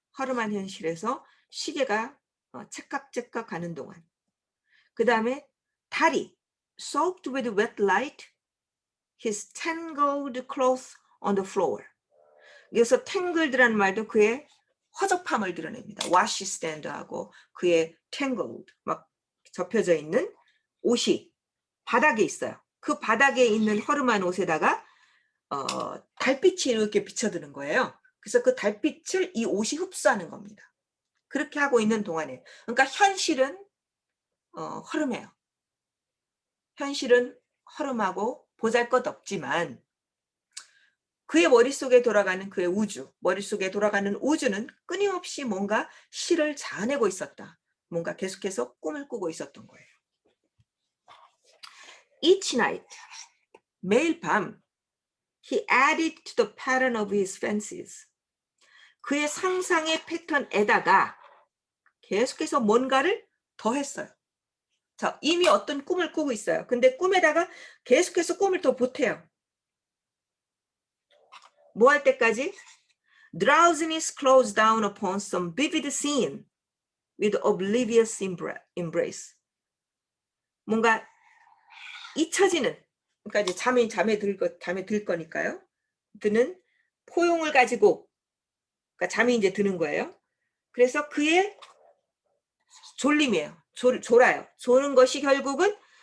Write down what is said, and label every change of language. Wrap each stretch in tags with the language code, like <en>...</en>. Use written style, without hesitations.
<ko>허름한 현실에서 시계가 째깍째깍 가는 동안. 그 다음에 달이</ko> <en>soaked with wet light his tangled clothes on the floor.</en> <ko>여기서 tangled라는 말도 그의 허접함을 드러냅니다. wash stand하고 그의 tangled 막 접혀져 있는 옷이 바닥에 있어요. 그 바닥에 있는 허름한 옷에다가 달빛이 이렇게 비쳐드는 거예요. 그래서 그 달빛을 이 옷이 흡수하는 겁니다. 그렇게 하고 있는 동안에, 그러니까 현실은 허름해요. 현실은 허름하고 보잘것없지만 그의 머릿속에 돌아가는 그의 머릿속에 돌아가는 우주는 끊임없이 뭔가 실을 자아내고 있었다. 뭔가 계속해서 꿈을 꾸고 있었던 거예요.</ko> <en>Each night,</en> <ko>매일 밤,</ko> <en>he added to the pattern of his fancies.</en> <ko>그의 상상의 패턴에다가 계속해서 뭔가를 더했어요. 자, 이미 어떤 꿈을 꾸고 있어요. 근데 꿈에다가 계속해서 꿈을 더 보태요. 뭐 할 때까지?</ko> <en>Drowsiness closed down upon some vivid scene with oblivious embrace.</en> <ko>뭔가 잊혀지는, 그러니까 이제 잠에 들 거니까요. 드는 포용을 가지고, 그러니까 잠이 이제 드는 거예요. 그래서 그의 졸림이에요. 졸아요. 조는 것이 결국은</ko>